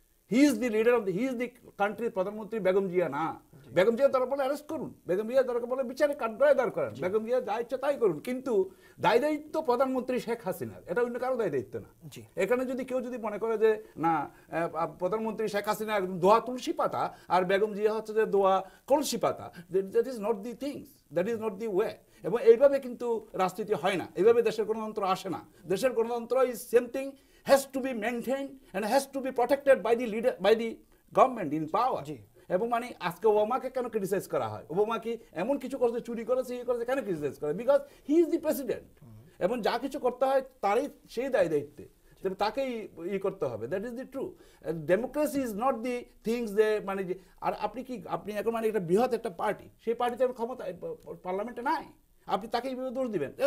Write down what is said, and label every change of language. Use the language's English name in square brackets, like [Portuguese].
[English] he is the leader of he is the কান্ট্রির [Bangla] প্রধানমন্ত্রী, বেগম জিয়া না। বেগম জিয়া দরকার বলে অ্যারেস্ট করুন, বেগম জিয়া দরকার বলে বিচারে কাঠগড়ায় দাঁড় করান, বেগম জিয়া যা ইচ্ছা তাই করুন, কিন্তু দায় দায়িত্ব প্রধানমন্ত্রী শেখ হাসিনার, এটা অন্য কারো দায় দায়িত্ব না। এখানে যদি কেউ মনে করে যে না প্রধানমন্ত্রী শেখ হাসিনা একদম দোয়া তুলসী পাতা আর বেগম জিয়া হচ্ছে যে দোয়া কলসি পাতা, [English] That is not the things, that is not the way. [Bangla] এবং এইভাবে কিন্তু রাজনীতি হয় না, এইভাবে দেশের গণতন্ত্র আসে না। [English] দেশের গণতন্ত্র is something has to be maintained and has to be protected by the leader, by the government in power. [Bangla] এবং আজকে ওবামাকে কেন ক্রিটিসাইজ করা হয়? ওবামা কি এমন কিছু করেছে, চুরি করেছে, কেন ক্রিটিসাইজ করে? [English] because he is the president, [Bangla] এবং যা কিছু করতে হয় তারই সেই দায় দায়িত্বে, তাকেই করতে হবে। [English] That is the true. Democracy is not the things [Bangla] যে আর আপনি এখন একটা বৃহৎ একটা পার্টি, সেই পার্টিতে ক্ষমতা পার্লামেন্টে নাই, আপনি তাকে এইভাবে দোষ দিবেন?